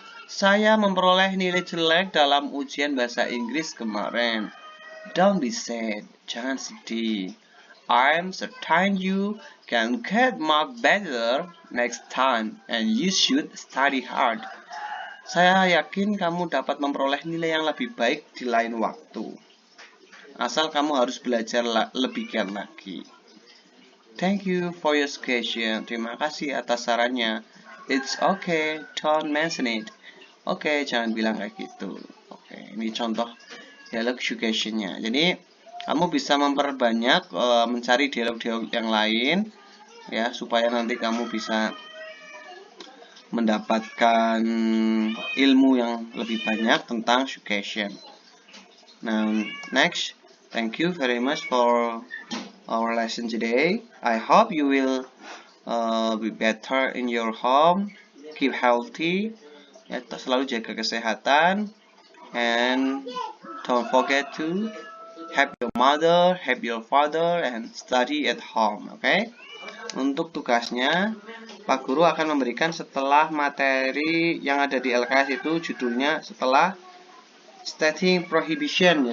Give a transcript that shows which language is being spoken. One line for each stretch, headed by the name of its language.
Indonesian: Saya memperoleh nilai jelek dalam ujian bahasa Inggris kemarin.
English: Don't be sad,
Indonesian: jangan sedih.
English: I'm certain you can get mark better next time and you should study hard.
Indonesian: Saya yakin kamu dapat memperoleh nilai yang lebih baik di lain waktu. Asal kamu harus belajar lebih giat lagi.
English: Thank you for your suggestion.
Indonesian: Terima kasih atas sarannya.
English: It's okay, don't mention it.
Indonesian: Oke, jangan bilang kayak gitu. Oke, ini contoh dialog suggestion-nya. Jadi, kamu bisa memperbanyak mencari dialog-dialog yang lain ya, supaya nanti kamu bisa mendapatkan ilmu yang lebih banyak tentang suggestion.
English: Now, next, thank you very much for our lesson today. I hope you will be better in your home, keep healthy, ya,
Indonesian: selalu jaga kesehatan,
English: and don't forget to help your mother, help your father, and study at home. Okay?
Indonesian: Untuk tugasnya, Pak Guru akan memberikan setelah materi yang ada di LKS itu judulnya setelah stating prohibition.